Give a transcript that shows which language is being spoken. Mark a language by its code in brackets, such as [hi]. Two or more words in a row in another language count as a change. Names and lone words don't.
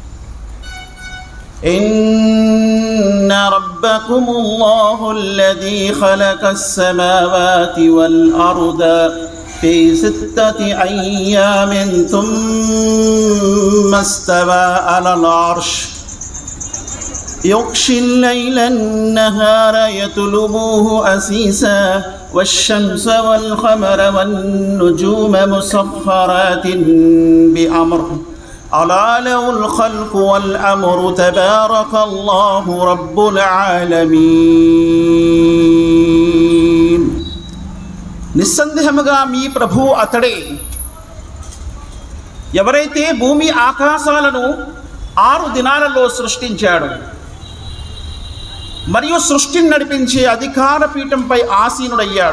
[ar] إن ربكم الله الذي خلق السماوات والأرض في 6 أيام ثم استوى على العرش يغشي الليل النهار يطلبوه أسيسا والشمس والقمر والنجوم مسخرات بأمره ألا له الخلق والأمر تبارك الله رب العالمين. [te] నిస్సందేహముగా మీ ప్రభువు అతడే, ఎవరైతే భూమి ఆకాశాలను 6 దినాలలో సృష్టించాడు మరియు సృష్టిని నడిపించే అధికార పీఠంపై ఆసీనుడయ్యాడు.